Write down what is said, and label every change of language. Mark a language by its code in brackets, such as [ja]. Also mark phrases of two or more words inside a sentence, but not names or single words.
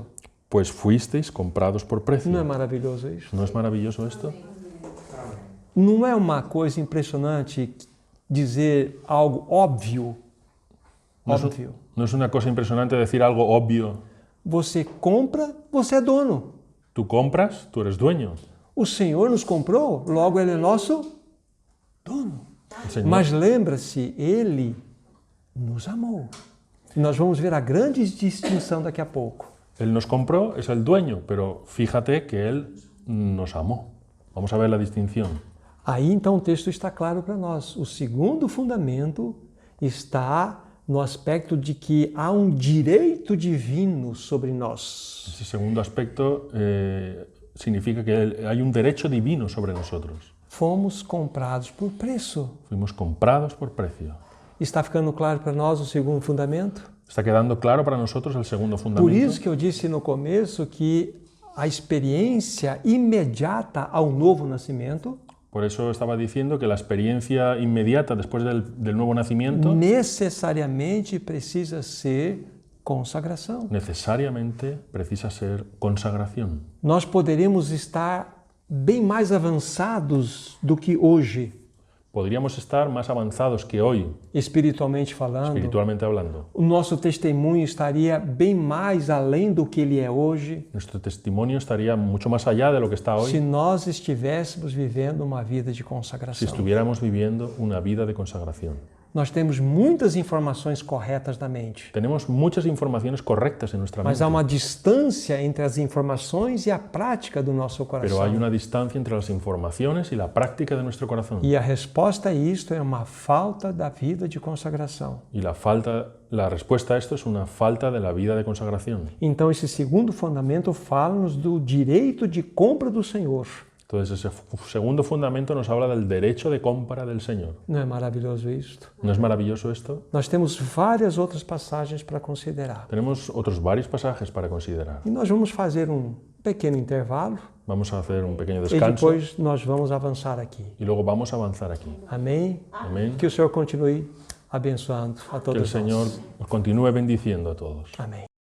[es] Pues fuisteis comprados por precio. [pt] Não é maravilhoso isso? [es] ¿No es maravilloso esto? [pt] Não é uma coisa impressionante dizer algo óbvio? Óbvio. [es] ¿No es una cosa impresionante decir algo obvio? [pt] Você compra, você é dono. [es] Tú compras, tú eres dueño. [pt] O Senhor nos comprou, logo Ele é nosso dono. [es] El Señor, [pt] Mas lembra-se, Ele nos amou. E nós vamos ver a grande distinção daqui a pouco. [es] Él nos compró, es el dueño, pero fíjate que Él nos amó. Vamos a ver la distinción. [pt] Aí então o texto está claro para nós. O segundo fundamento está no aspecto de que há um direito divino sobre nós. [es] Ese segundo aspecto significa que hay un derecho divino sobre nosotros. [pt] Fomos comprados por preço. [es] Fuimos comprados por precio. [pt] Está ficando claro para nós o segundo fundamento? [es] Está quedando claro para nosotros el segundo [pt] Por [es] fundamento. [pt] isso que eu disse no começo que a experiência imediata ao novo nascimento [es] Por eso estaba diciendo que la experiencia inmediata después del nuevo nacimiento [pt] necessariamente precisa ser consagração. [es] necesariamente precisa ser consagración. [pt] Nós poderemos estar bem mais avançados do que hoje, [es] Podríamos estar más avanzados que hoy, [pt] espiritualmente falando. [es] espiritualmente hablando. [pt] O nosso testemunho estaria bem mais além do que ele é hoje, [es] Nuestro testimonio estaría mucho más allá de lo que está [pt] se [es] hoy [pt] nós estivéssemos vivendo uma vida de [es] si [pt] consagração. [es] estuviéramos viviendo una vida de consagración. [pt] Nós temos muitas informações corretas na mente, [es] Tenemos muchas informaciones correctas en nuestra [pt] mas [es] mente, [pt] há uma distância entre as informações e a prática do nosso [es] pero [pt] coração. [es] hay una distancia entre las informaciones y la práctica de nuestro corazón. [pt] E a resposta a isto é uma falta da vida de consagração. [es] Y la respuesta a esto es una falta de la vida de consagración. [pt] Então, esse segundo fundamento fala-nos do direito de compra do Senhor. [es] Entonces, ese segundo fundamento nos habla del derecho de compra del Señor. [pt] Não é maravilhoso isto? [es] ¿No es maravilloso esto? [pt] Nós temos várias outras passagens para considerar. [es] Tenemos otros varios pasajes para considerar. [pt] E nós vamos fazer um pequeno intervalo [es] Vamos a hacer un pequeño [pt] e [es] descanso [pt] depois nós vamos avançar aqui. [es] y luego vamos a avanzar aquí. [pt] Amém? [es] Amén. [pt] Que o Senhor continue abençoando a [es] Que el [pt] todos [es] Señor [pt] nós. [es] os continúe bendiciendo a todos. [pt] Amém.